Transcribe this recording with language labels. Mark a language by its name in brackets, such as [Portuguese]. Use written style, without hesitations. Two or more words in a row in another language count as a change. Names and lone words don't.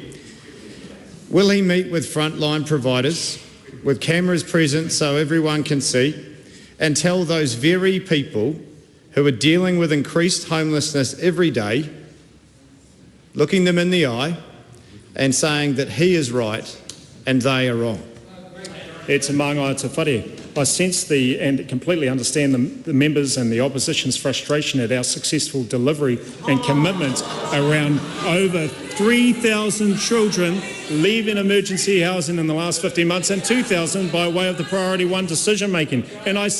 [English] Will he meet with frontline providers with cameras present so everyone can see and tell those very people who are dealing with increased homelessness every day, looking them in the eye and saying that he is right and they are wrong? [Māori] E te mānga o te whare. [English] I sense and completely understand the members and the opposition's frustration at our successful delivery and commitment around over 3,000 children leaving emergency housing in the last 15 months and 2,000 by way of the Priority 1 decision making.